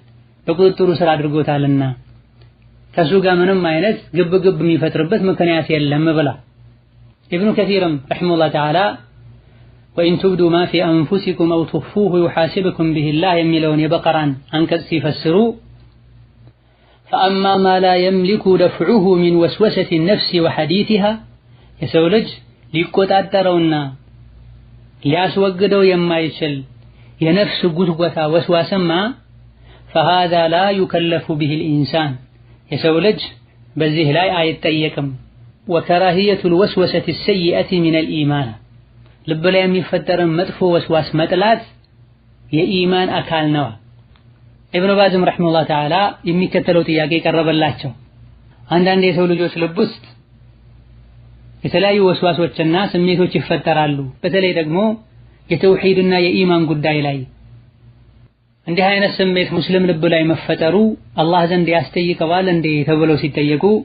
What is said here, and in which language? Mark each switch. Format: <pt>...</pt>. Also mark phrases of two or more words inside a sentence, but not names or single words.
<am>በቁጥጥሩ ስር አድርጎታልና ከሱ ጋር ምንም አይነት ግብግብ የሚፈጥርበት ምክንያት የለም ብላ። ኢብኑ ከሲርም</am> <ar>رحمه الله تعالى وإن تبدوا ما في أنفسكم أو تخفوه يحاسبكم به الله</ar> <am>የሚለውን የበቀራን አንቀጽ ሲፈስሩ</am> <ar>فأما ما لا يملك دفعه من وسوسة النفس وحديثها</ar> <am>የሰው ልጅ ሊቆጣጠረውና ሊያስወግደው የማይችል የነፍስ ጉትጎታ ወስዋስማ</am> <ar>فهذا لا يكلف به الإنسان</ar> <am>የሰው ልጅ በዚህ ላይ አይጠየቅም።</am> <ar>وكراهية الوسوسة السيئة من الإيمان</ar> <am>ልብ ላይ የሚፈጠርን መጥፎ ወስዋስ መጥላት የኢማን አካል ነው። ኢብኑ ባዝም</am> <ar>رحمه الله تعالى</ar> <am>የሚከተለው ጥያቄ ቀረበላቸው። አንዳንድ የሰው ልጆች ልብ ውስጥ የተለያዩ ወስዋሶችና ስሜቶች ይፈጠራሉ። በተለይ ደግሞ የተውሂድና የኢማን ጉዳይ ላይ እንዲህ አይነት ስሜት ሙስሊም ልብ ላይ መፈጠሩ አላህ ዘንድ ያስጠይቀዋል እንዴ ተብለው ሲጠየቁ</am>